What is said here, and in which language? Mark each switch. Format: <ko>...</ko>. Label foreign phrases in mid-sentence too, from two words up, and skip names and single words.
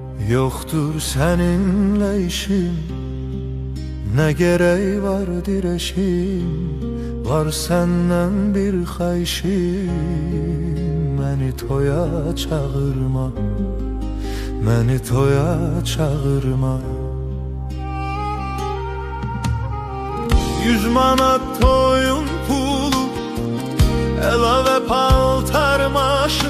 <tr>Yoktur seninle işim, ne gereği var direşim. Var senden</tr> <az>bir xahişim, məni toya çağırma, məni toya çağırma. 100 manat toyun pulu, əlavə paltar maşın.</az>